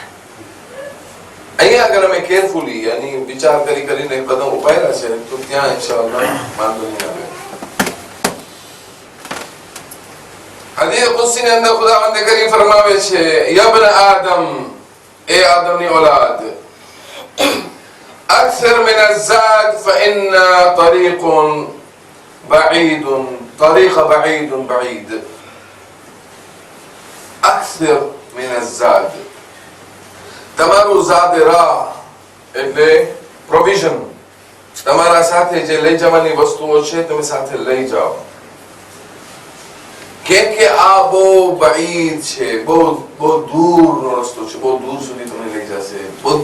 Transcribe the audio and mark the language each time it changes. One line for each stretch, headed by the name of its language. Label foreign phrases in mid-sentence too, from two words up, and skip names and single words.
Gujarati: અહીંયા અગર અમે કેરફુલી યાની વિચાર કરીને કદમ ઉપાડ્યા છે તો ત્યાં ઇન્શાઅલ્લાહ વાંધો નહીં આવે. હદીસ કુદસીની અંદર ખુદાવંદ કરીમ ફરમાવે છે,
Arabic: يابن آدم,
Gujarati: એ આદમની औलाद,
Arabic: أكثر من الزاد فإن طريق بعيد بعيد. أكثر من الزاد,
Gujarati: તમારું ઝાદ રાહ એટલે પ્રોવિઝન, તમારા સાથે જે લઈ જવાની વસ્તુઓ છે તમે સાથે લઈ જાઓ, કેમ કે આ બહુ બાઈદ છે, બહુ દૂરનો રસ્તો છે, બહુ દૂર સુધી તમને લઈ જશે.